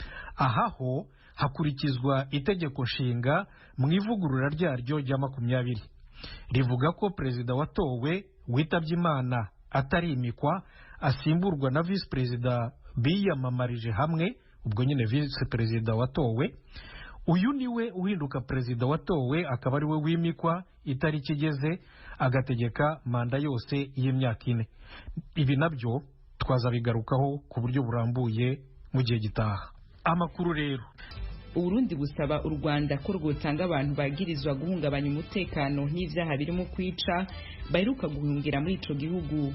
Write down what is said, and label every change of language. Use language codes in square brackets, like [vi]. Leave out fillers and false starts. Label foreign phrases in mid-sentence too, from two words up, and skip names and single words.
[rw] Ahaho hakurikizwa itegeko nshinga mu ivugurura ryaryo rya 20. Rivuga ko perezida watowe witabye Imana atarimikwa asimburwa na visi perezida biyamamarije hamwe, ubwo nyine visi perezida watowe. Uyu niwe uhinduka perezida watowe, akaba ari we wimikwa itariki igeze, agategeka manda yose y'imyaka 4. Ibi nabyo twazabigarukaho ku buryo burambuye mu gihe gitaha. Amakuru rero, [rn] Uburundi busaba u Rwanda ko rwotanga abantu bagirizwa guhungabanya umutekano n'ivyaha birimo kwica baheruka guhungira muri ico gihugu.